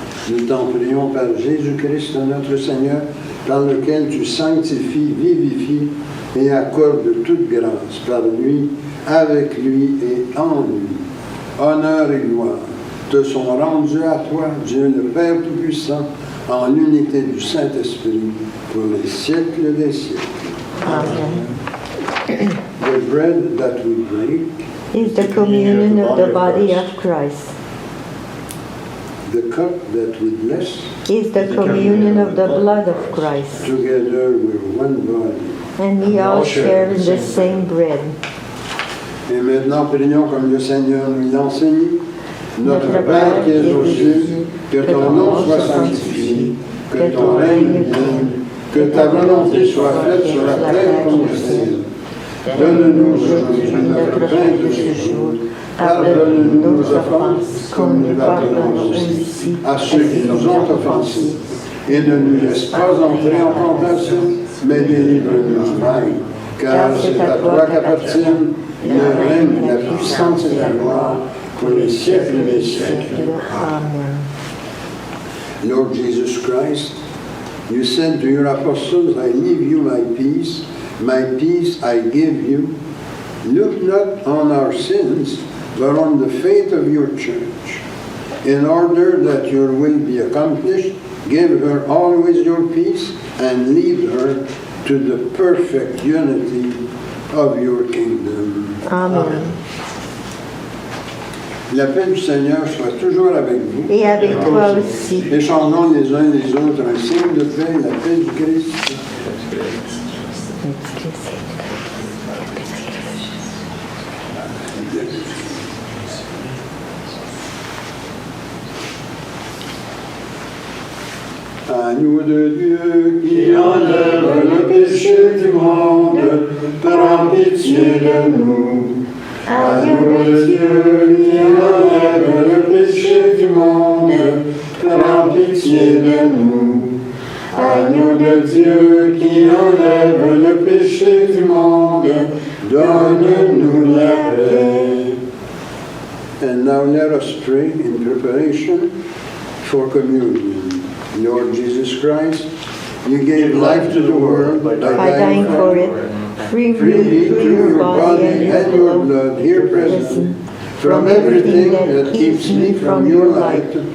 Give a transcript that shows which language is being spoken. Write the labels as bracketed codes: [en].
[fr] Nous t'en prions par Jésus-Christ, notre Seigneur, par lequel tu sanctifies, vivifies et accordes toute grâce par lui, avec lui et en lui. Honneur et gloire te sont rendus à toi, Dieu le Père Tout-Puissant, en l'unité du Saint-Esprit, pour les siècles des siècles. Amen. [en] The bread that we break Is the communion of the body of Christ. the cup that we bless, Is the communion of the blood of Christ. together we're one body. And we all share in the same bread. [fr] Et maintenant, prions comme le Seigneur nous l'a enseigné. Notre Père qui es aux cieux, que ton nom soit sanctifié, que ton règne vienne, que ta volonté soit faite sur la terre comme au ciel. Donne-nous aujourd'hui notre pain de ce jour. Pardonne-nous nos offenses, comme nous pardonnons aussi à ceux qui nous ont offensés. Et ne nous laisse pas entrer en tentation, mais délivre-nous du mal. Car c'est à toi qu'appartiennent le règne, la puissance et la gloire pour les siècles des siècles. Amen. [en] Lord Jesus Christ, you said to your apostles, I leave you my peace I give you. Look not on our sins, but on the faith of your church. In order that your will be accomplished, give her always your peace and lead her to the perfect unity of your kingdom. Amen. [fr] La paix du Seigneur soit toujours avec vous. Et avec toi aussi. Échangeons les uns les autres un signe de paix, la paix du Christ. Agneau de Dieu qui enlève le péché du monde, prends pitié de nous. Agneau de Dieu qui enlève le péché du monde, prends pitié de nous. Agneau de Dieu qui enlève le péché du monde, donne-nous la paix. [en] And now let us pray in preparation for communion. Lord Jesus Christ, you gave life to the world by Dying for it, free freely through your body and your blood here present, from everything that keeps me from your light.